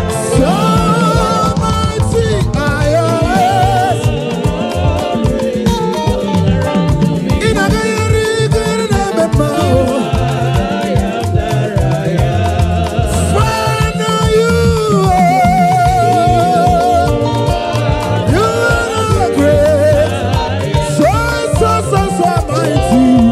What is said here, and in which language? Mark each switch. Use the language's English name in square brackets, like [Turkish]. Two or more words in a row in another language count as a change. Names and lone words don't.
[English] So mighty are your ways. [Igbo] Ị na-aga ihe iri ike, ị na-eme mma, oh. [English] Father, you are, you are great. So, so, so, so mighty.